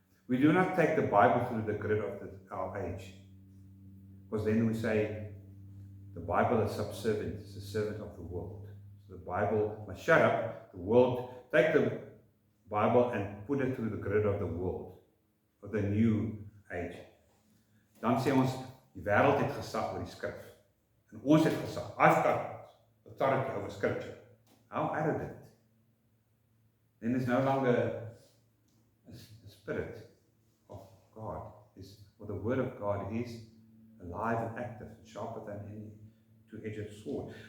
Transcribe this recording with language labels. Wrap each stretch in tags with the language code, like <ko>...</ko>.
<en>We do not take the Bible through the grid of our age. Because then we say, the Bible is subservient, it's a servant of the world. So the Bible must shut up, the world, take the Bible and put it through the grid of the world, of the new age.</en> <af>Dan sê ons, die wêreld het gesag oor die skrif. En ons het gesag.</af> <en>I've got authority over scripture. How arrogant. Then there's no longer a spirit of God. For the word of God is alive and active, sharper than any two-edged sword.</en>